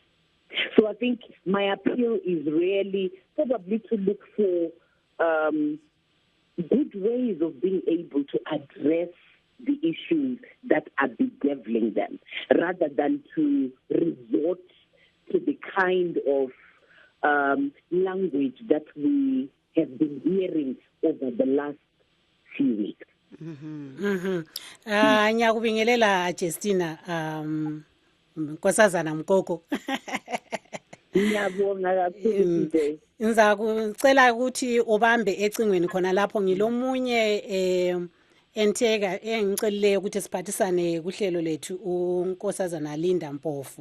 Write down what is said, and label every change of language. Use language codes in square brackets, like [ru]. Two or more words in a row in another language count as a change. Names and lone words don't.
[en] So I think my appeal is really probably to look for good ways of being able to address the issues that are bedeviling them, rather than to resort to the kind of language that we have been hearing over the last few weeks. [nd] Ngiyakubingelela Justina Nkosazana Mkoko. Ngiyabonga kakhulu. Ngizakucela ukuthi ubambe ecingweni khona lapho ngilomunye enteka engicelileyo ukuthi siphathisane kuhlelo lethu uNkosazana Linda Mpofu.